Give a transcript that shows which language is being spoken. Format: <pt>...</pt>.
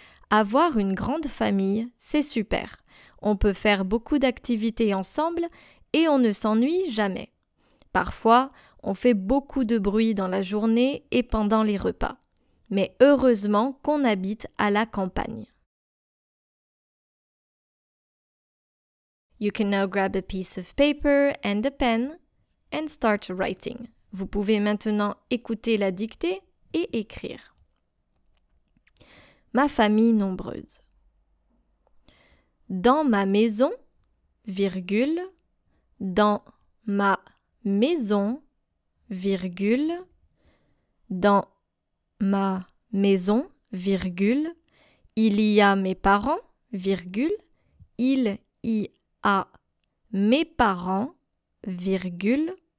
<fr>Avoir une grande famille, c'est super. On peut faire beaucoup d'activités ensemble et on ne s'ennuie jamais. Parfois, on fait beaucoup de bruit dans la journée et pendant les repas. Mais heureusement qu'on habite à la campagne.</fr> <en>You can now grab a piece of paper and a pen and start writing.</en> <fr>Vous pouvez maintenant écouter la dictée et écrire. Ma famille nombreuse. Dans ma maison, virgule, dans ma maison, virgule, dans ma maison, virgule, il y a mes parents, virgule, il y a mes parents, virgule,</fr>